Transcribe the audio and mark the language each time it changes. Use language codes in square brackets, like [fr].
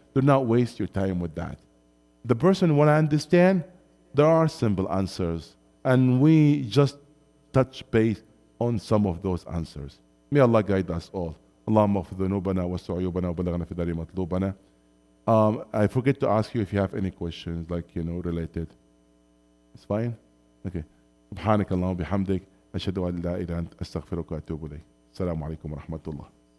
[en] Do not waste your time with that. The person want to understand, there are simple answers. And we just touch base on some of those answers. May Allah guide us all. [ar] اللهم اغفر ذنوبنا واستر عيوبنا وبلغنا في دار مطلوبنا. [en] I forget to ask you if you have any questions, like, related. It's fine? Okay. [ar] سبحانك اللهم وبحمدك أشهد أن لا إله إلا أنت أستغفرك وأتوب إليك. السلام عليكم ورحمة الله.